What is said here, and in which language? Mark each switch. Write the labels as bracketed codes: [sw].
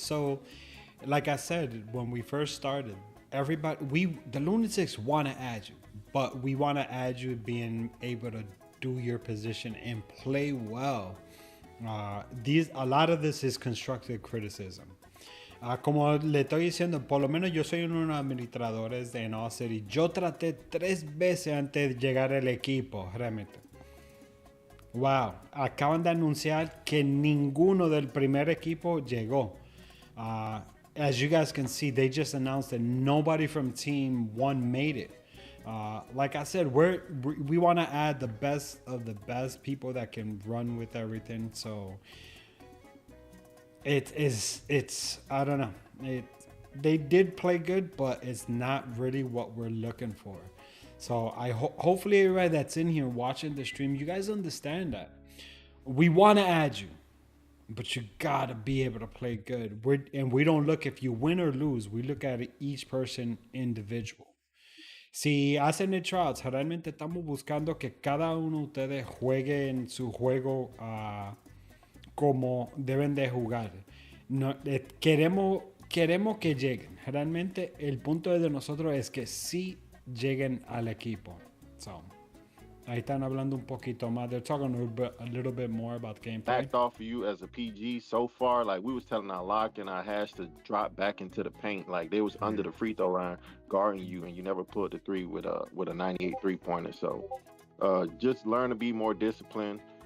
[en] So, like I said, when we first started, the Lunatics want to add you, but we want to add you being able to do your position and play well. A lot of this is constructive criticism. [es] Como le estoy diciendo, por lo menos yo soy uno de los administradores de AllCity. Yo traté 3 veces antes de llegar al equipo, realmente. Wow, acaban de anunciar que ninguno del primer equipo llegó. [en] As you guys can see, they just announced that nobody from Team 1 made it. Like I said, we want to add the best of the best people that can run with everything. So it's I don't know. They did play good, but it's not really what we're looking for. So I hopefully everybody that's in here watching the stream, you guys understand that we want to add you, but you gotta be able to play good. We don't look if you win or lose. We look at each person individual. [es] Si hacen el tryouts, realmente estamos buscando que cada uno de ustedes juegue en su juego como deben de jugar. No, queremos que lleguen. Realmente el punto de nosotros es que sí lleguen al equipo. So, Ahí están hablando un poquito más. [en] They're talking a little bit more about gameplay. Backed off of you as a PG so far. Like we was telling our lock and our hash to drop back into the paint. Like they was under the free throw line guarding you, and you never pulled the three with a 98 3-pointer. So just learn to be more disciplined.